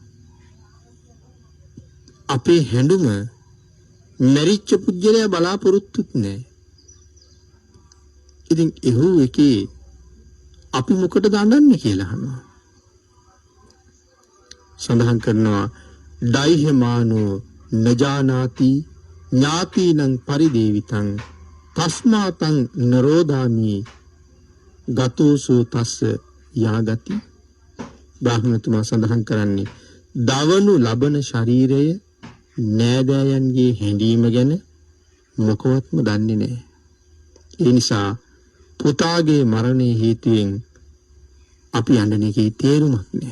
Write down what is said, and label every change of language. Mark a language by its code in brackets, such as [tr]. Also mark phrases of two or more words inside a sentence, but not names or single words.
[si] අපේ හැඬුම මැරිච්ච පුද්ගලයා බලාපොරොත්තුත් නෑ. ඉතින් එහෙව් එකේ අපි මොකටද අඬන්නේ කියලා අහනවා. සඳහන් කරනවා [pi] ඩයිහමානෝ නජානාති ඥාතිනං පරිදේවිතං තස්මාතං නරෝදාමි ගතෝසෝ තස්ස යාගති. [si] බ්‍රාහ්මණතුමා සඳහන් කරන්නේ දවනු ලබන ශරීරය නෑදෑයන්ගේ හැඬීම ගැන මොකවත්ම දන්නේ නැහැ. ඒ නිසා පුතාගේ මරණය හේතුවෙන් අපි අඬන එකේ තේරුමක් නැහැ.